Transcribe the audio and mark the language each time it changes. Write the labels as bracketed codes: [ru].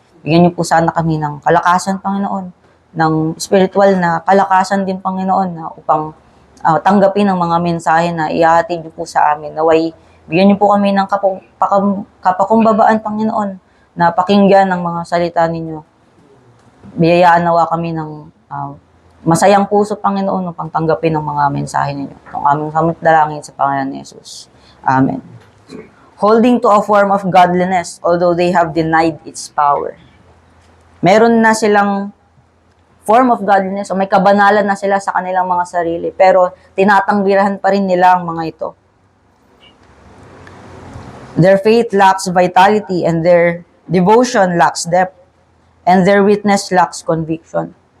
[tl] Bigyan niyo po sana kami ng kalakasan, Panginoon, ng spiritual na kalakasan din, Panginoon, na upang tanggapin ang mga mensahe na ihahatid niyo po sa amin. Naway, bigyan niyo po kami ng kapakumbabaan, Panginoon, na pakinggan ang mga salita ninyo. Biyayaan nawa kami ng masayang puso, Panginoon, upang tanggapin ang mga mensahe ninyo. Itong aming samot dalangin sa Panginoon ni Jesus. Amen. [en] Holding to a form of godliness, although they have denied its power. [tl] Meron na silang form of godliness, o may kabanalan na sila sa kanilang mga sarili, pero tinatanggihan pa rin nila ang mga ito. [en] Their faith lacks vitality, and their devotion lacks depth, and their witness lacks conviction.